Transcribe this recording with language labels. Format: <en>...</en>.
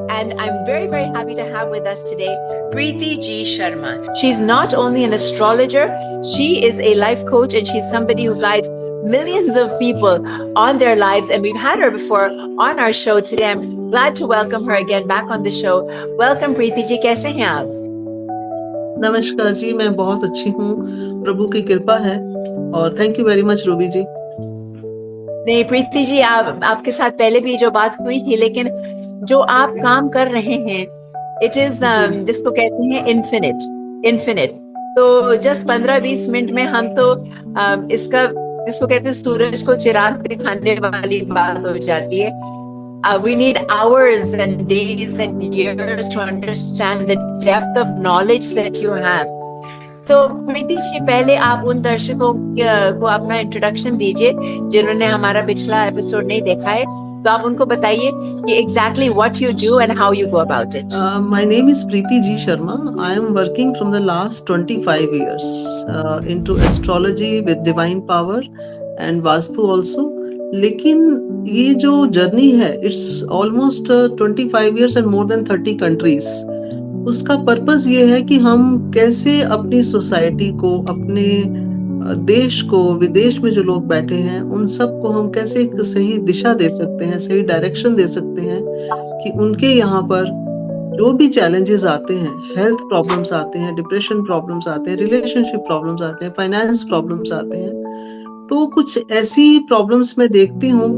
<en>And I'm very, very happy to have with us today Preeti G. Sharma. She's not only an astrologer, she is a life coach, and she's somebody who guides millions of people on their lives. And we've had her before on our show today. I'm glad to welcome her again back on the show. Welcome,</en> <hi>Preeti जी, कैसे हैं आप? नमस्कार जी, मैं बहुत अच्छी हूँ, प्रभु की कृपा है और</hi> <en>thank you very much</en> <hi>Ruby जी। नहीं प्रीति जी, आपके साथ पहले भी जो बात हुई थी, लेकिन जो आप काम कर रहे हैं,</hi> <en>it is</en> <hi>जिसको कहते हैं इन्फिनिट। तो जस्ट 15-20 मिनट में हम तो इसका जिसको कहते हैं सूरज को चिराग दिखाने वाली बात हो जाती है।</hi> <en>We need hours and days and years to understand the depth of knowledge that you have.</en> <hi>तो प्रीति जी, पहले आप उन दर्शकों को अपना इंट्रोडक्शन दीजिए जिन्होंने हमारा पिछला एपिसोड नहीं देखा है। तो आप उनको बताइए कि</hi> <en>exactly what you do and how you go about it. My name is Preeti G. Sharma. I am working from the last 25 years into astrology with divine power and Vastu also.</en> <hi>लेकिन ये जो journey है,</hi> <en>it's almost 25 years and more than 30 countries.</en> <hi>उसका purpose ये है कि हम कैसे अपनी सोसाइटी को, अपने देश को, विदेश में जो लोग बैठे हैं उन सबको हम कैसे एक सही दिशा दे सकते हैं, सही डायरेक्शन दे सकते हैं कि उनके यहाँ पर जो भी चैलेंजेस आते हैं, हेल्थ प्रॉब्लम्स आते हैं, डिप्रेशन प्रॉब्लम्स आते हैं, रिलेशनशिप प्रॉब्लम्स आते हैं, फाइनेंस प्रॉब्लम्स आते हैं, तो कुछ ऐसी प्रॉब्लम्स मैं देखती हूँ।</hi>